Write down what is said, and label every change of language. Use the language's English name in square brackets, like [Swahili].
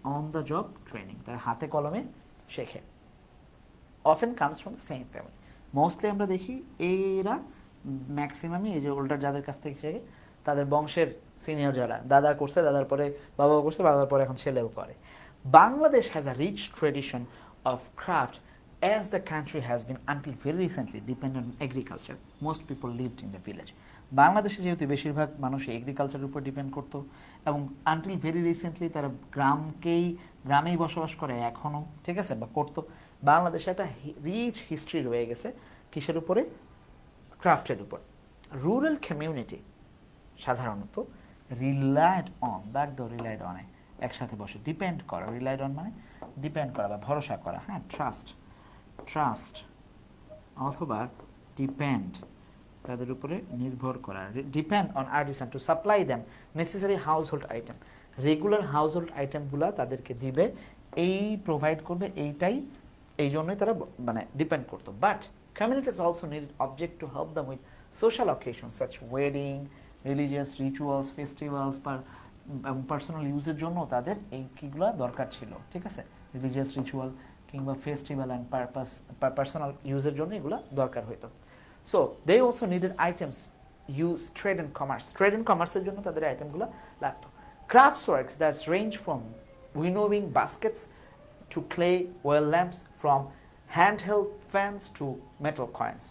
[English] on the job training, [Bangla] তারা হাতে কলমে শেখে। [English] often comes from same family, [Bangla] mostly আমরা দেখি এরা ম্যাক্সিমামই এই যে ওল্ডার যাদের কাছ থেকে শেখে তাদের বংশের সিনিয়র যারা, দাদা করছে, দাদার পরে বাবাও করছে, বাবার পরে এখন ছেলেও করে। [English] Bangladesh has a rich tradition of craft as the country has been until very recently dependent on agriculture. Most people lived in the village. [Bangla] বাংলাদেশে যেহেতু বেশিরভাগ মানুষ এগ্রিকালচারের উপর ডিপেন্ড করতো এবং [English] until very recently [Bangla] তারা গ্রামেই বসবাস করে এখনও, ঠিক আছে, বা করতো। বাংলাদেশে একটা রিচ হিস্ট্রি রয়ে গেছে কিসের উপরে? ক্রাফটের উপর। রুরাল কমিউনিটি সাধারণত রিলাইড অন, দাগ দো রিলাইড অনে একসাথে বসে, ডিপেন্ড করা, রিলাইড অন মানে ডিপেন্ড করা বা ভরসা করা, হ্যাঁ, ট্রাস্ট অথবা ডিপেন্ড, তাদের উপরে নির্ভর করা, [English] depend on artisan to supply them necessary household item, [Bangla] regular house hold আইটেমগুলো তাদেরকে দিবে, এই প্রোভাইড করবে, এই জন্যই তারা মানে ডিপেন্ড করতো। [English] but communities also needed object to help them with social occasions such wedding, religious rituals, festivals, [Bangla] personal ইউজের জন্য তাদের এই কিগুলো দরকার ছিল, ঠিক আছে। রিলিজিয়াস রিচুয়াল কিংবা ফেস্টিভ্যাল অ্যান্ড পার্সোনাল ইউজের জন্য এগুলো দরকার হইতো। [English] so they also needed items use [Bangla] trade and commerce, trade and কমার্সের জন্য তাদের আইটেমগুলো লাগতো। [English] Crafts works that's range from winnowing baskets to clay oil lamps, from handheld fans to metal coins.